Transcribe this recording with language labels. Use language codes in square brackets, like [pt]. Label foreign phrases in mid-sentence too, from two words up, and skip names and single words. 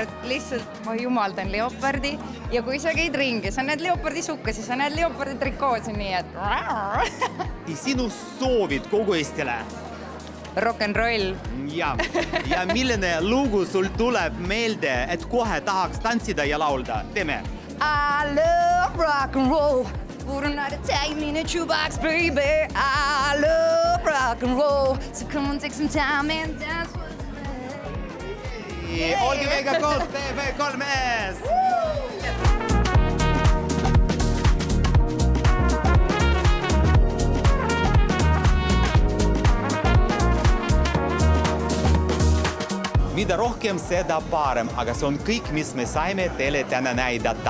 [et] Lihtsalt ma jumaldan leopardi ja kui sa käid ringi, sa näed leopardi sukka, siis sa näed leopardi trikoosi, nii et... Sinu soovid kogu Eestile? Rock'n'roll. Ja milline lugu sul tuleb meelde, et kohe tahaks tantsida ja laulda? Teeme! [en] I love rock and roll. For another time in a shoebox, baby. I love rock and roll. So come on, take some time and dance with me. [et] Olge meiega koos, TV3-s! Mida rohkem, seda parem, aga see on kõik, mis me saime teile täna näidata.